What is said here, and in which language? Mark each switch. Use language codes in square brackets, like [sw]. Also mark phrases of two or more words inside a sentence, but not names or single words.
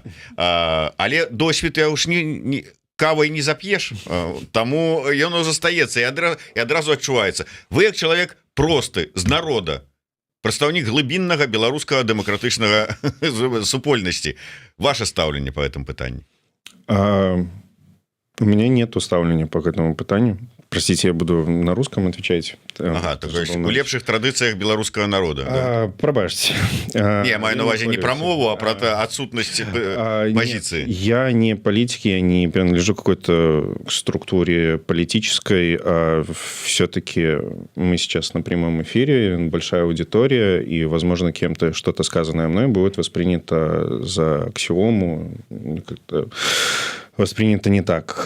[be] Але досвед я уж не кавай не зап'еш, таму ён застаецца і адразу адчуваецца. Вы як чалавек просты з народа, прадстаўнік глыбіннага беларускага дэмакратычнага супольнасці. Ваше стаўленне [ru] по этому [be] пытанню? [ru] У меня нет ставления по этому пытанию. Простите, я буду на русском отвечать. [be] Ага, [ru] то есть [be] у лепшых традыцыях беларускага народа. Пробачьте. Я маю на увазе [ru] не [be] про мову, [ru] а про отсутность позиции. Я не политик, я не принадлежу какой-то структуре политической. Все-таки мы сейчас на прямом эфире, большая аудитория, и, возможно, кем-то что-то сказанное мной будет воспринято за аксиому, как-то воспринято не так.